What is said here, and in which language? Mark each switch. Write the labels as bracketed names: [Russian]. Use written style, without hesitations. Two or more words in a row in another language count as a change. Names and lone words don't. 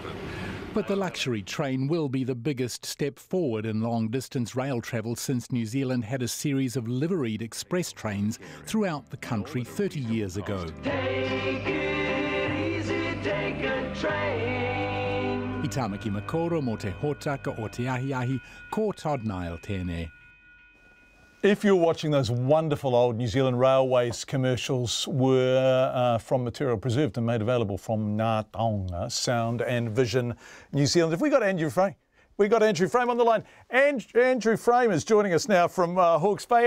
[English] But the luxury train will be the biggest step forward in long-distance rail travel since New Zealand had a series of liveried express trains throughout the country 30 years ago. Take it easy, take a train. [Māori] I Tamaki Makoro mo te hōtaka o te ahiahi, ko Todd Nile tēnei. [English] If you're watching, those wonderful old New Zealand Railways commercials were from material preserved and made available from Ngā Taonga Sound and Vision New Zealand. Have we got Andrew Frey We got Andrew Frame on the line. Andrew Frame is joining us now from Hawke's Bay.